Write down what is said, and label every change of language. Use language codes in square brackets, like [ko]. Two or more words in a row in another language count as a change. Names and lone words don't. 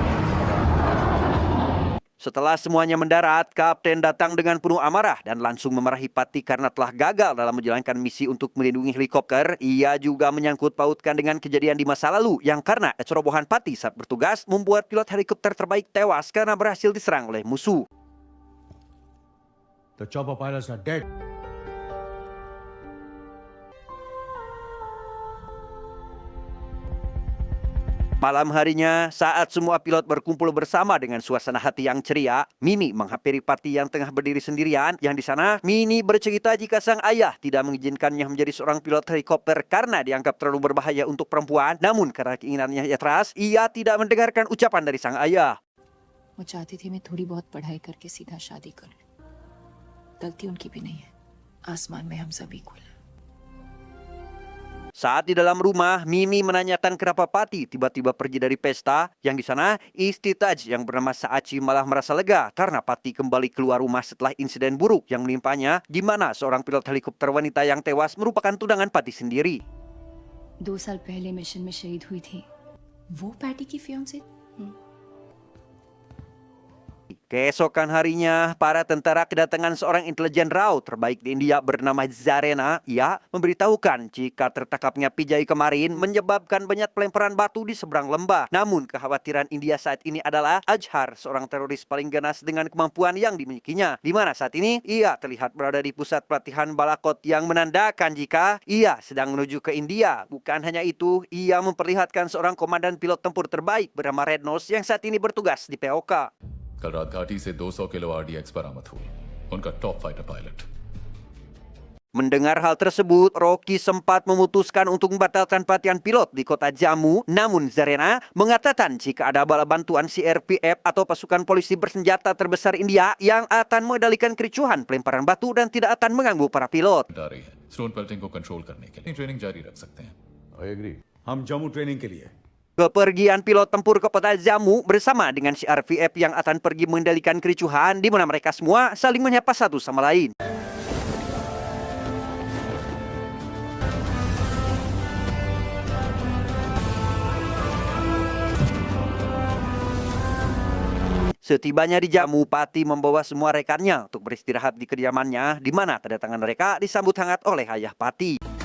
[id] Setelah semuanya mendarat, kapten datang dengan penuh amarah dan langsung memarahi Pati karena telah gagal dalam menjalankan misi untuk melindungi helikopter. Ia juga menyangkut pautkan dengan kejadian di masa lalu yang karena kecerobohan Pati saat bertugas membuat pilot helikopter terbaik tewas karena berhasil diserang oleh musuh. [en] The chopper pilots are dead. [id] Malam harinya, saat semua pilot berkumpul bersama dengan suasana hati yang ceria, Mini menghampiri Pati yang tengah berdiri sendirian. Yang di sana, Mini bercerita jika sang ayah tidak mengizinkannya menjadi seorang pilot helikopter karena dianggap terlalu berbahaya untuk perempuan. Namun karena keinginannya yang keras, ia tidak mendengarkan ucapan dari sang ayah. [hi] वो चाहती थी मैं थोड़ी बहुत पढ़ाई करके सीधा शादी कर लूं। गलती उनकी भी नहीं है। आसमान में हम सब इक्वल हैं। [id] Saat di dalam rumah, Mini menanyakan kenapa Pati tiba-tiba pergi dari pesta. Yang di sana, istri Taj yang bernama Saachi malah merasa lega karena Pati kembali keluar rumah setelah insiden buruk yang menimpanya, di mana seorang pilot helikopter wanita yang tewas merupakan tunangan Pati sendiri. [hi] 2 साल पहले मिशन में शहीद हुई थी। वो पैटी की फियांसे? [id] Keesokan harinya, para tentara kedatangan seorang intelijen RAW terbaik di India bernama Zarena. Ia memberitahukan jika tertangkapnya Pijay kemarin menyebabkan banyak pelemparan batu di seberang lembah. Namun kekhawatiran India saat ini adalah Azhar, seorang teroris paling ganas dengan kemampuan yang dimilikinya. Di mana saat ini ia terlihat berada di pusat pelatihan Balakot yang menandakan jika ia sedang menuju ke India. Bukan hanya itu, ia memperlihatkan seorang komandan pilot tempur terbaik bernama Red Nose yang saat ini bertugas di POK. [hi] कल रात घाटी से 200 किलो RDX बरामद हुई उनका [en] top fighter pilot. [id] Mendengar hal tersebut, Rocky sempat memutuskan untuk membatalkan pelatihan pilot di kota Jammu. Namun Zarena mengatakan jika ada bala bantuan CRPF atau pasukan polisi bersenjata terbesar India yang akan mengendalikan kericuhan pelemparan batu dan tidak akan mengganggu para pilot. [hi] आ रही है [en] stone pelting [hi] को कंट्रोल करने के लिए ट्रेनिंग जारी रख सकते हैं। [en] I agree. [hi] हम जम्मू ट्रेनिंग के लिए [id] Kepergian pilot tempur ke kota Jammu bersama dengan CRPF yang akan pergi mengendalikan kericuhan di mana mereka semua saling menyapa satu sama lain. Setibanya di Jammu, Pati membawa semua rekannya untuk beristirahat di kediamannya, di mana kedatangan mereka disambut hangat oleh ayah Pati.